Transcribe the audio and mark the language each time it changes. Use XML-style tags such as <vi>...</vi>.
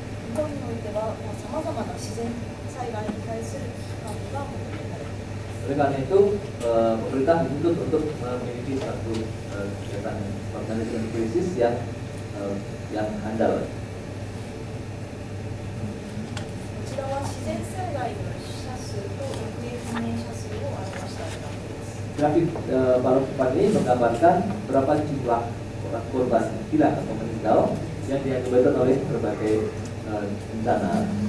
<ja>日本においてはさまざまな自然災害に対する危機管理が求められます。</ja> <id>Oleh karena itu, pemerintah dituntut untuk memiliki satu kegiatan manajemen krisis yang handal.</id> <ja>こちらは自然災害の死者数と行方不明者数を表したグラフです。</ja> <id>Grafik papan ini menggambarkan berapa jumlah orang korban hilang atau meninggal yang diakibatkan oleh berbagai bencana.</id>